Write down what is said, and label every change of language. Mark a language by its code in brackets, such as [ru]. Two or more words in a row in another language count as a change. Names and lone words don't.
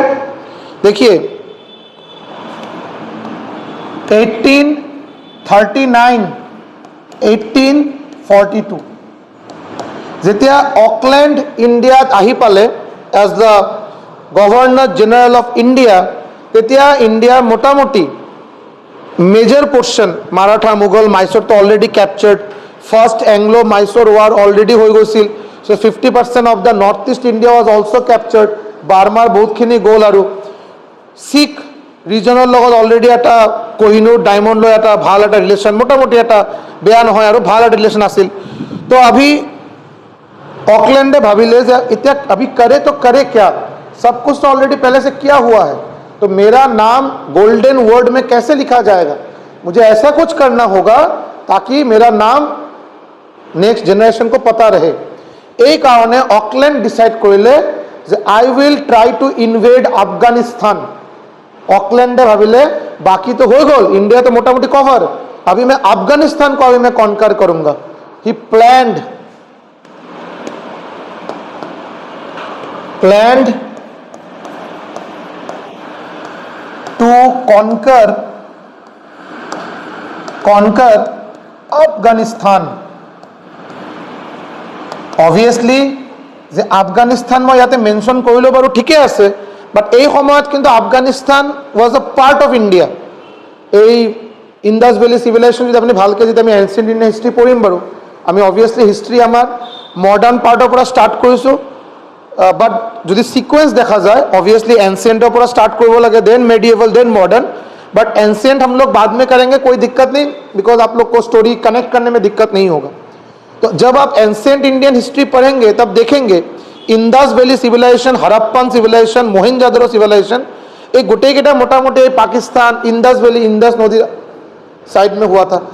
[as] देखिए 1839 1842 যেতিয়া অকলেণ্ড ইণ্ডিয়াত আহি পালে [en] as the Governor General of India, [as] তেতিয়া ইণ্ডিয়াৰ মোটামুটি [en] major portion [as] মাৰাঠা, মোগল, মাইচুৰটো [en] already captured, First Anglo Mysore War already [as] হৈ গৈছিল। [en] so 50% of the North East India was also captured, [as] বাৰ্মাৰ বহুতখিনি গ'ল। আৰু শিখ ৰিজনৰ লগত অলৰেডি এটা কোহিনুৰ ডায়মণ্ড লৈ এটা ভাল এটা ৰিলেশ্যন, মোটামুটি এটা বেয়া নহয় আৰু ভাল এটা ৰিলেশ্যন আছিল। [hi] তো अभी ऑकलैंडे भाविले इतना अभी करे तो करे क्या, सब कुछ तो ऑलरेडी पहले से किया हुआ है, तो मेरा नाम [en] golden word [hi] में कैसे लिखा जाएगा, मुझे ऐसा कुछ करना होगा ताकि मेरा नाम [en] next generation [hi] को पता रहे। [as] এই কারণে অকল্যান্ড ডিসাইড কৰিলে যে [en] I will try to invade [as] আফগানিস্তান। [hi] ऑकलैंडे भाविले बाकी तो हो गल, इंडिया तो मोटा मोटी कवर, अभी मैं अफगानिस्तान को अभी मैं कॉन्कर करूंगा। [en] ही planned to conquer আফগানিস্তান। [as] অবভিয়াসলি যে আফগানিস্তান মই ইয়াতে মেনশন কৰিলো বাৰু ঠিকে আছে, বাট এই সময়ত কিন্তু আফগানিস্তান [en] was a part of India. [as] এই ইন্দাস ভ্যালি সিভিলাইজেশন যদি আপনি ভালকে যদি আমি [en] ancient Indian history [as] পঢ়িম বাৰু, আমি অবভিয়াসলি হিস্ট্রি আমার মডার্ন পার্টৰ পৰা স্টার্ট কৰিছোঁ, বাট যদি সিকুৱেন্স দেখা যায় [hi] ऑब्वियसली एंशिएंटों पर स्टार्ट करने लगे, [en] then medieval, then modern, but ancient [hi] हम लोग बाद में करेंगे, कोई दिक्कत नहीं, बिकॉज आप लोग को [en] story connect [hi] करने में दिक्कत नहीं होगा। तो जब आप [en] ancient Indian history [hi] पढ़ेंगे तब देखेंगे इंदास वैली सिविलाइजेशन, हड़प्पन सिविलाइजेशन, मोहनजोदड़ो सिविलाइजेशन, एक गोटेकेटा मोटा मोटे पाकिस्तान इंदास वैली, इंदास नदी साइड में हुआ था।